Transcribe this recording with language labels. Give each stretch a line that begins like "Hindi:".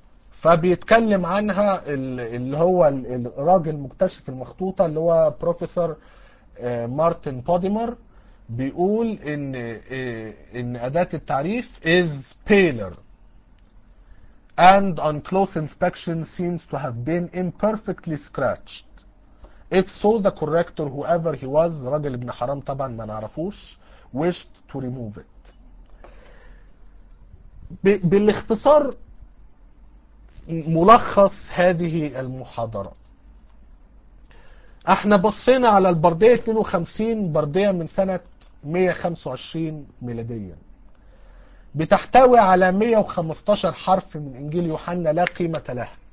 Arabic: فبيتكلم عنها اللي هو الراجل مكتشف المخطوطة اللي هو بروفيسور مارتن بوديمر، بيقول ان اداة التعريف
English: is paler and on close inspection seems to have been imperfectly scratched. If so, the corrector whoever he was,
Arabic: راجل ابن حرام طبعا ما نعرفوش،
English: wished to remove it.
Arabic: بالاختصار ملخص هذه المحاضرة، احنا بصينا على البردية 52، بردية من سنة 125 ميلاديا، بتحتوي على 115 حرف من انجيل يوحنا لا قيمة لها.